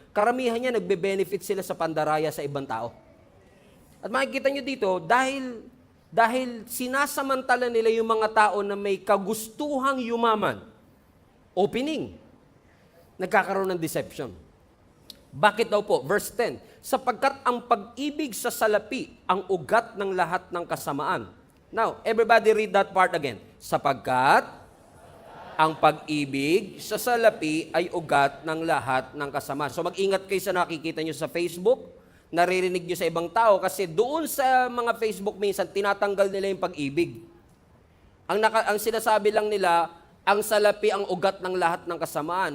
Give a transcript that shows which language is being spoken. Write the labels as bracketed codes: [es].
[tl] Karamihan niya, nagbe-benefit sila sa pandaraya sa ibang tao. At makikita nyo dito, dahil sinasamantala nila yung mga tao na may kagustuhang yumaman, opening, nagkakaroon ng deception. Bakit daw po? Verse 10, sapagkat ang pag-ibig sa salapi ang ugat ng lahat ng kasamaan. [en] Now, everybody read that part again. [tl] Sapagkat ang pag-ibig sa salapi ay ugat ng lahat ng kasamaan. So mag-ingat kayo sa nakikita nyo sa Facebook, naririnig nyo sa ibang tao, kasi doon sa mga Facebook minsan, tinatanggal nila yung pag-ibig. Ang sinasabi lang nila, ang salapi ang ugat ng lahat ng kasamaan.